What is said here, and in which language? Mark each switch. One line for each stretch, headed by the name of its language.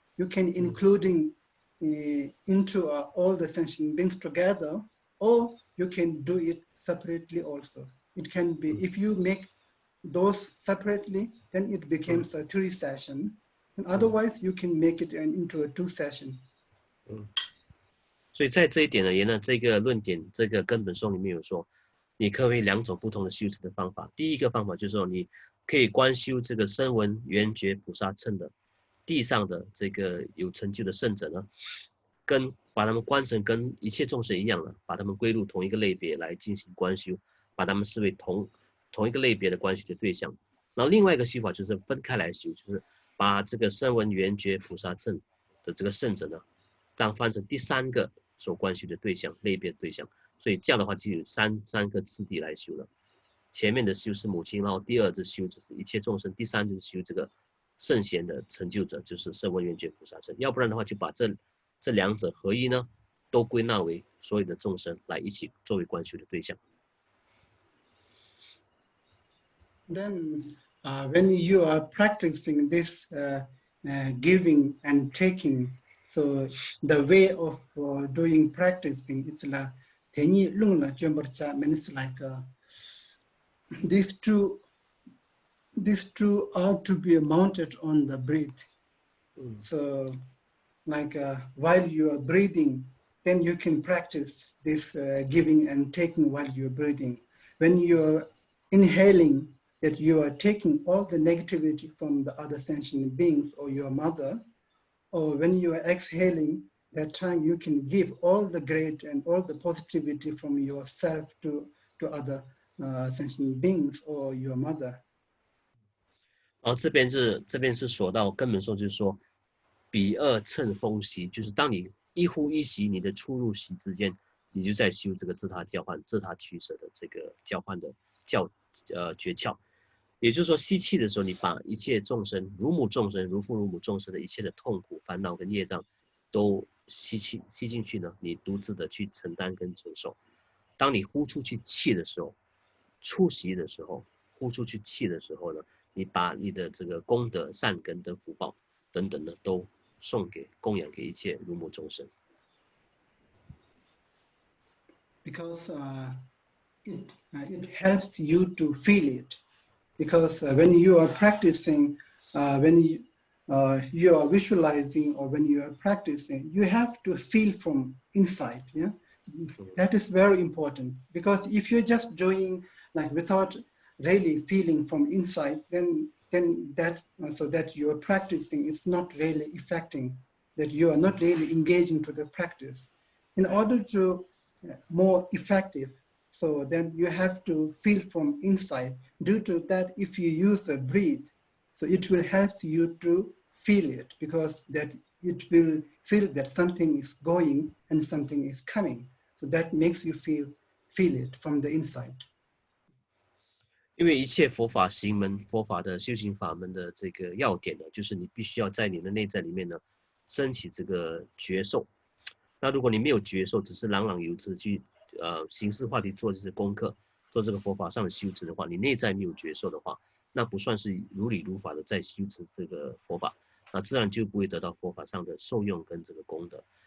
English: You can including into all the sentient beings together, or you can do it separately also. It can be, if you make those separately, then it becomes a 3 session. And otherwise, you can make it into a 2 session.
Chinese: 所以在这一点而言呢，这个论点，这个根本颂里面有说，你可以2种不同的修持的方法。第一个方法就是说，你可以观修这个声闻缘觉菩萨乘的地上的这个有成就的圣者呢，把他们观成跟一切众生一样了，把他们归入同一个类别来进行观修，把他们视为同一个类别的观修的对象。然后另外一个修法就是分开来修，就是把这个声闻缘觉菩萨乘的这个圣者呢，当翻成第3个所观修的对象，类别的对象。所以这样的话就有三个次第来修了。前面的修是母亲，然后第2是修就是一切众生，第3就是修这个圣贤的成就者，就是声闻缘觉菩萨乘。要不然的话，就把这2者合一呢，都归纳为所有的众生来一起作为观修的对象。
English: Then, when you are practicing this giving and taking, so the way of doing practicing, it's like Tenyi Lungla Jumbercha means like these two are to be mounted on the breath. So, like while you are breathing, then you can practice this giving and taking while you're breathing. When you're inhaling, that you are taking all the negativity from the other sentient beings or your mother, or when you are exhaling, that time you can give all the great and all the positivity from yourself to other sentient beings or your mother.
Chinese: 然后这边是说到根本说，就是说比二乘风息，就是当你一呼一吸，你的出入息之间，你就在修这个自他交换、自他取舍的这个交换的诀窍。也就是说，吸气的时候，你把一切众生、如母众生、如父如母众生的一切的痛苦、烦恼跟业障，都吸进去呢，你独自的去承担跟承受。当你呼出去气的时候，出息的时候，呼出去气的时候呢，你把你的这个功德、善根的福报等等的，都供养给一切如母众生。
English: Because it helps you to feel it. Because when you are practicing, when you are visualizing or when you are practicing, you have to feel from inside. Yeah, that is very important. Because if you're just doing like without really feeling from inside, then that so that you are practicing is not really affecting. That you are not really engaging to the practice. In order to more effective. So then you have to feel from inside. Due to that, if you use the breath, so it will help you to feel it, because that it will feel that something is going and something is coming. So that makes you feel it from the inside.
Chinese: 因为一切佛法行门、佛法的修行法门的这个要点呢，就是你必须要在你的内在里面呢，升起这个觉受。那如果你没有觉受，只是朗朗有词去形式化地做这些功课，做这个佛法上的修持的话，你内在没有觉受的话，那不算是如理如法的在修持这个佛法，那自然就不会得到佛法上的受用跟这个功德。